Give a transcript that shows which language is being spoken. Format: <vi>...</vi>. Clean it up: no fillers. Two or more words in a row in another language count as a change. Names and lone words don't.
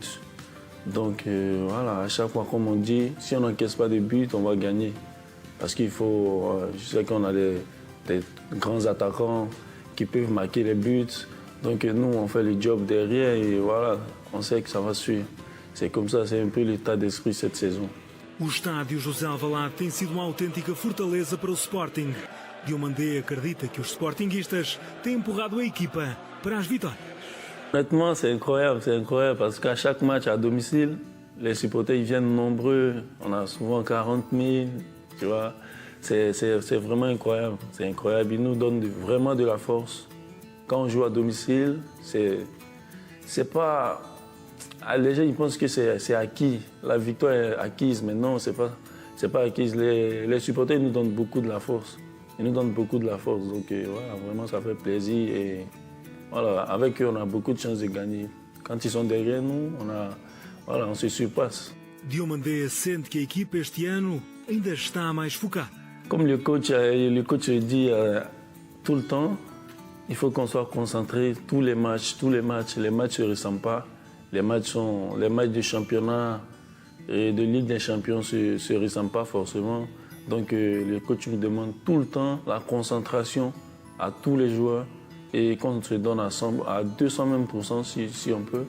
<fr>Donc voilà, à chaque fois, comme on dit, si on n'encaisse pas de buts, on va gagner. Parce qu'il faut, je sais qu'on a des grands attaquants qui peuvent marquer les buts. Donc nous, on fait le job derrière et voilà, on sait que ça va suivre. C'est comme ça, c'est un peu l'état d'esprit cette saison.</fr> <pt>O estádio José Alvalade tem sido uma autêntica fortaleza para o Sporting. Diomandé acredita que os sportinguistas têm empurrado a equipa para as vitórias.</pt> <fr>Honnêtement, c'est incroyable parce qu'à chaque match à domicile, les supporters ils viennent nombreux. On a souvent 40 000, tu vois. C'est vraiment incroyable. C'est incroyable. Ils nous donnent vraiment de la force. Quand on joue à domicile, c'est pas. Les gens ils pensent que c'est acquis. La victoire est acquise, mais non, c'est pas acquise. Les supporters nous donnent beaucoup de la force. Ils nous donnent beaucoup de la force. Donc voilà, vraiment, ça fait plaisir. Et voilà, avec eux, on a beaucoup de chances de gagner. Quand ils sont derrière nous, on se surpasse.</fr> <pt>Diomandé sente que a equipa este ano ainda está mais focada.</pt> <fr>Comme le coach le dit tout le temps, il faut qu'on soit concentré. Tous les matchs ne se ressemblent pas. Les matchs de championnat et de Ligue des Champions ne se ressemblent pas forcément. Donc le coach nous demande tout le temps la concentration à tous les joueurs et qu'on se donne à 200 même % si on peut.</fr>